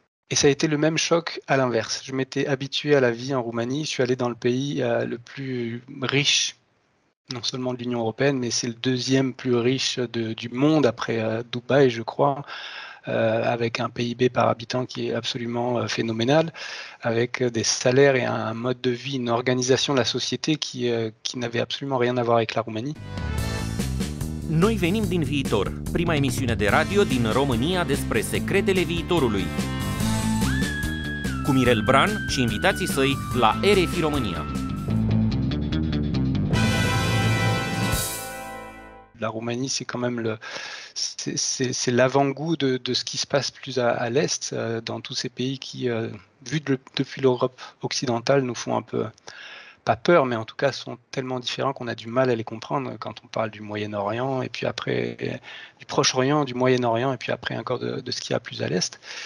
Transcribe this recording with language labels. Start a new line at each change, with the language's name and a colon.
French: Et ça a été le même choc à l'inverse. Je m'étais habitué à la vie en Roumanie, je suis allé dans le pays le plus riche, non seulement de l'Union européenne, mais c'est le deuxième plus riche du monde après Dubaï, je crois. Avec un PIB par habitant qui est absolument phénoménal, avec des salaires et un mode de vie, une organisation de la société qui n'avait absolument rien à voir avec la Roumanie.
Romanian: Noi venim din viitor, prima emisiune de radio din România despre secretele viitorului. Cu Mirel Bran și invitații săi la RFI România.
French: La Roumanie, c'est quand même c'est l'avant-goût de ce qui se passe plus à l'Est, dans tous ces pays qui, vus depuis l'Europe occidentale, nous font un peu, pas peur, mais en tout cas sont tellement différents qu'on a du mal à les comprendre quand on parle du Moyen-Orient, et puis après du Proche-Orient, du Moyen-Orient, et puis après encore de ce qu'il y a plus à l'Est.